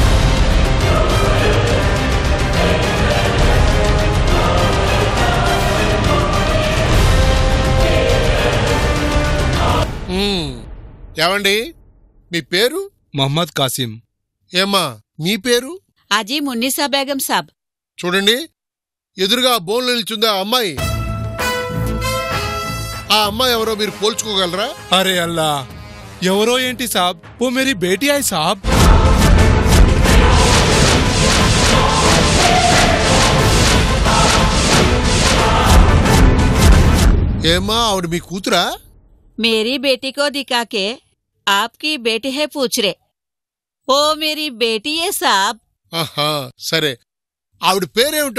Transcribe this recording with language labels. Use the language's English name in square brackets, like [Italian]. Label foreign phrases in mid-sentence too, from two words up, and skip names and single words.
[Telugu] ఏమండి, మీ పేరు? మొహమ్మద్ కాసిం। ఏమ్మా మీ పేరు? అజీ మున్నీసా బేగం సాబ్। చూడండి, ఎదురుగా బోన్లో నిల్చుందా అమ్మాయి. ఆ అమ్మాయి ఎవరో మీరు పోల్చుకోగలరా? [Hindi] अरे अल्लाह, [Telugu] ఎవరో ఏంటి సాబ్, [Hindi] ओ मेरी बेटी है साहब. [Telugu] ఏమ్మా, ఆవిడ మీ కూతురా? [Hindi] मेरी बेटी को दिखा के आपकी बेटी है पूछ रहे. ओ मेरी बेटी है साहब. [Telugu] ఆహా, సరే. ఆవిడ పేరేమిటో?